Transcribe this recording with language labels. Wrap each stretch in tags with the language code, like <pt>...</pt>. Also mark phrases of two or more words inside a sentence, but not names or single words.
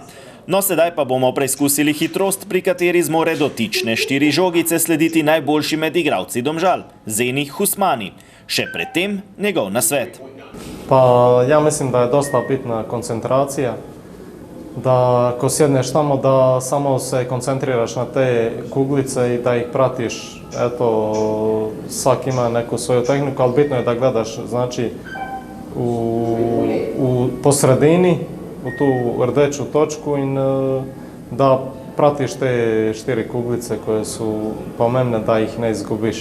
<sl>No, sedaj pa bomo preizkusili hitrost, pri kateri zmore dotične 4 žogice slediti najboljši med igralci Domžal, Zeni Husmani. Še predtem njegov nasvet.</sl> <hr>Ja mislim, da je dosta bitna koncentracija, da ko sjedneš tamo, da samo se koncentriraš na te kuglice i da ih pratiš. Eto, svak ima neku svoju tehniku, ali bitno je da gledaš, znači, po sredini, u tu rdeču točku in da pratiš te 4 kuglice koje su pomembne da ih ne izgubiš.</hr>